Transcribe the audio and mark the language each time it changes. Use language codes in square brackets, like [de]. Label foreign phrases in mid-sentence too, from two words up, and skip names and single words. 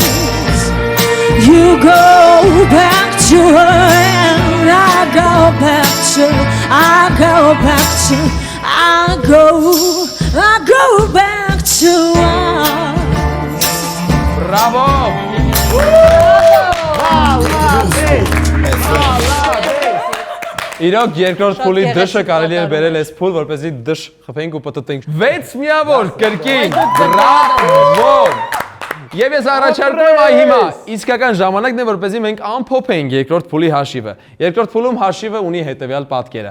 [en] You go back to her and I go back to, I go back to, I go back to us. Bravo! [hy] Իրոք երկրորդ փուլի դշը կարելի է բերել այս փուլ, որպեսզի դշ խփենք ու պտտենք։ 6 միավոր կրկին։ Բրավո։ Եվ ես առաջարկում եմ այ հիմա իսկական ժամանակն է, որպեսզի մենք ամփոփենք երկրորդ փուլի հաշիվը։ Երկրորդ փուլում հաշիվը ունի հետևյալ պատկերը.